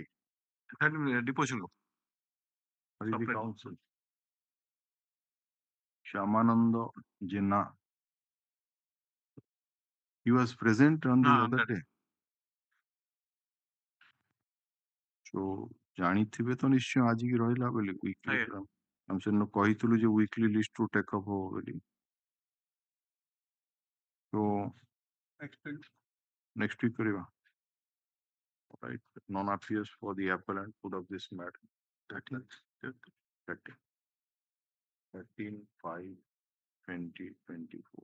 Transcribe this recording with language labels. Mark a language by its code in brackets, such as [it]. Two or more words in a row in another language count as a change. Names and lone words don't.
[en] Deposition. What is the council? Shamananda Jinnah. He was present on the other day. [or] So ଜାଣିଥିବେ ତ ନିଶ୍ଚୟ ଆଜିକି ରହିଲା ବୋଲି [en] weekly program. [or] ଆମେ ସେଦିନ କହିଥିଲୁ ଯେ [en] weekly list [or] ରୁ [en] take up [or] ହବ ବୋଲି. [en] So next week କରିବା. Right. Non appears for the appellant put of this matter. 13, 5/20/24.